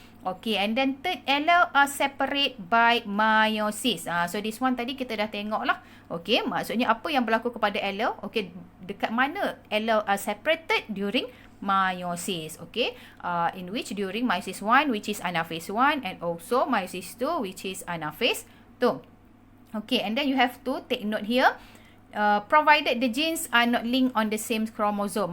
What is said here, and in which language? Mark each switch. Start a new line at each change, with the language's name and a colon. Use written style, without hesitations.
English: Okay, and then third allele are separate by meiosis. So this one
Malay: tadi kita dah tengok lah. Okay, maksudnya apa yang berlaku kepada allele?
English: Okay,
Malay: dekat mana
English: allele are separated during meiosis. Okay, in which during meiosis 1 which is anaphase 1 and also meiosis 2 which is anaphase 2. Okay, and then you have to take note here. Provided the genes are not linked on the same chromosome.